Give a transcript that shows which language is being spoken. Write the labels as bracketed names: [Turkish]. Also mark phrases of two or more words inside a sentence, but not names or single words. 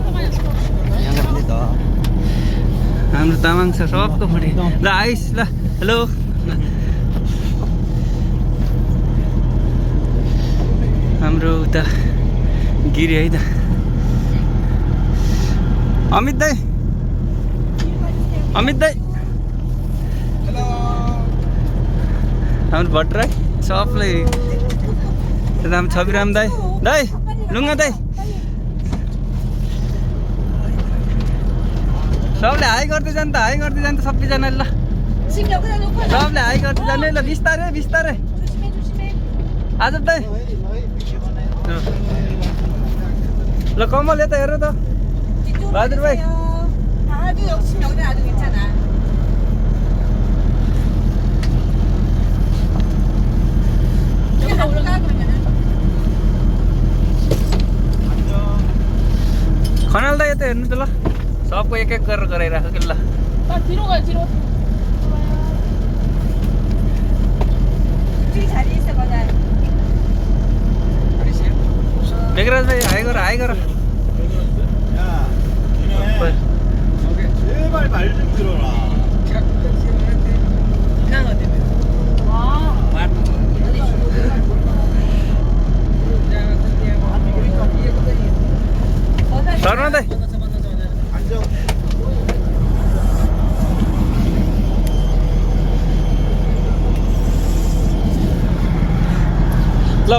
[Nepali] हाम्रो तामाङ छ सबको फोटो ल आइस ल हेलो हाम्रो उता गिरी है त अमित दाई हाम्रो भट्टराई सबलाई राम छविराम दाई लुङ्गा दाई सबले हाई गर्दै जान्छ सबैजनाले ल सबले हाई गर्दै जाने ल बिस्तारै आज दाई ल कमल यता हेर त बहादुर भाइ [Korean] 아주 역시 여기 아주 괜찮아. 여기다 올라가 그러면은. [Nepali] खनाल दा यता हेर्नु त ल सबको एक गरेर गराइराख कि ल [Korean] 뒤로 가요 뒤로. 뒤 자리 있어 거다. [Nepali] मेघराज भाइ हाई गर [Korean] 제발 말 좀 들어라. [Nepali] शर्मा दाइ ल